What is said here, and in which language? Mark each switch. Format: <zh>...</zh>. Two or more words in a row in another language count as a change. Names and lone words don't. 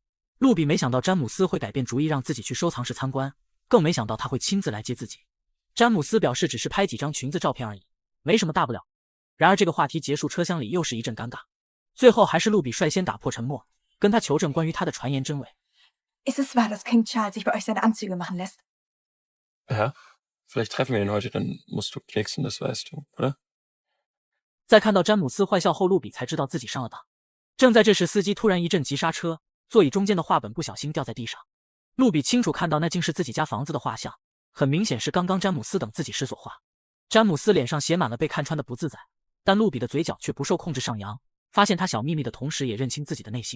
<zh>露比没想到詹姆斯会改变主意让自己去收藏室参观，更没想到他会亲自来接自己。詹姆斯表示只是拍几张裙子照片而已，没什么大不了。然而这个话题结束，车厢里又是一阵尴尬。最后还是露比率先打破沉默，跟他求证关于他的传言真伪。</zh> <de>Ist es wahr, dass King Charles sich bei euch seine Anzüge machen lässt? Ja, vielleicht treffen wir ihn heute, dann musst du knicksen, das weißt du, oder?</de> <zh>在看到詹姆斯坏笑后，露比才知道自己上了当。正在这时，司机突然一阵急刹车，座椅中间的画本不小心掉在地上。露比清楚看到那竟是自己家房子的画像，很明显是刚刚詹姆斯等自己时所画。詹姆斯脸上写满了被看穿的不自在，但露比的嘴角却不受控制上扬，发现他小秘密的同时也认清自己的内心。</zh>